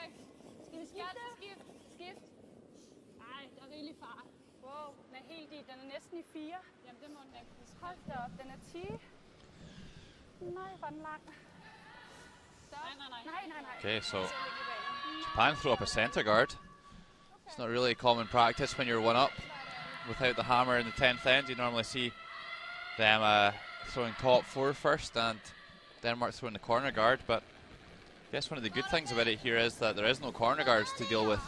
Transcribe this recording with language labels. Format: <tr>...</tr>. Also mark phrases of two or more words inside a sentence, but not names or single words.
<da>Skal vi skifte? Skift. Nej, der er rigelig fart. Wow, den er helt i. Den er næsten i 4. Jamen det må den ikke. Hold da op, den er 10. Nej, hvor den lang. Nej.</da> <en>Okay, so Japan throw up a center guard. It's not really common practice when you're one up without the hammer in the 10th end. You normally see them throwing top 4 first and Denmark throwing the corner guard, but I guess one of the good things about it here is that there is no corner guards to deal with.</en>